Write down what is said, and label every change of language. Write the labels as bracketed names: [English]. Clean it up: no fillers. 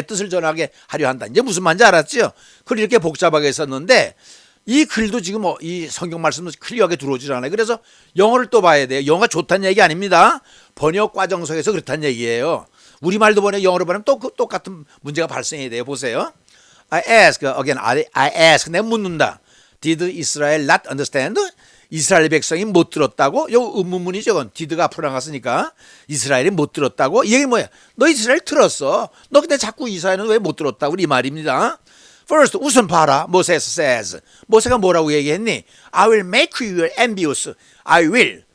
[Korean] 내 뜻을 전하게 하려 한다. 이제 무슨 말인지 알았죠? 그걸 이렇게 복잡하게 썼는데 이 글도 지금 이 성경 말씀도 클리어하게 들어오질 않아요. 그래서 영어를 또 봐야 돼요. 영어가 좋다는 얘기 아닙니다. 번역 과정석에서 그렇다는 얘기예요. 우리말도 번역 영어로 보면 또 똑같은 문제가 발생해야 돼요. 보세요. [English] I ask again. I ask. [Korean] 내가 묻는다. [English] Did Israel not understand? [Korean] 이스라엘 백성이 못 들었다고? 요 의문문이죠. 그건 did가 앞으로 나갔으니까 이스라엘이 못 들었다고? 이 얘기 뭐야? 너 이스라엘 들었어. 너 근데 자꾸 이스라엘은 왜 못 들었다고? 이 말입니다. First, 우선 봐라. 모세스 says. 모세가 뭐라고 얘기했니? [English] I will make you envious. I will.